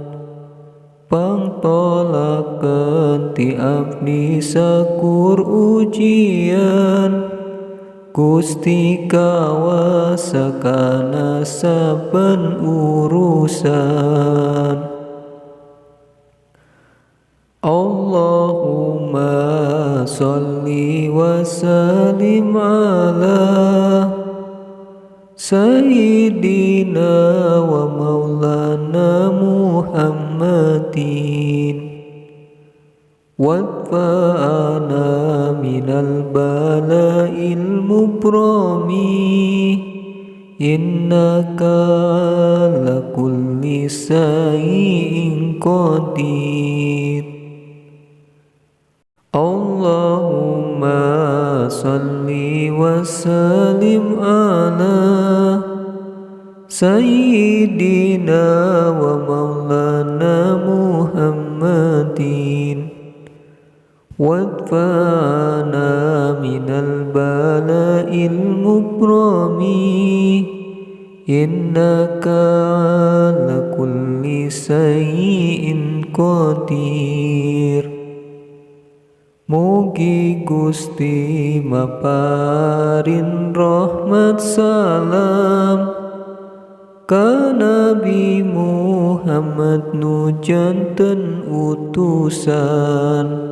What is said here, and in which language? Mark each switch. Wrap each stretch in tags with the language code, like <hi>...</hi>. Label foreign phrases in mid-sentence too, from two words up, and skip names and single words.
<su>pangtolakeun ti abdi sakur ujian Gusti kawasakan saben urusan.</su> <ar>اللهم صل وسلم على سيدنا ومولانا محمد وادفعنا من البلاء المبرم إنك على كل شيء قدير. اللهم صل وسلم على سيدنا ومولانا محمد وادفعنا من البلاء المبرم إنك على كل شيء قدير.</ar> <su>Mugi Gusti maparin rahmat salam ka Nabi Muhammad nu janten utusan</su>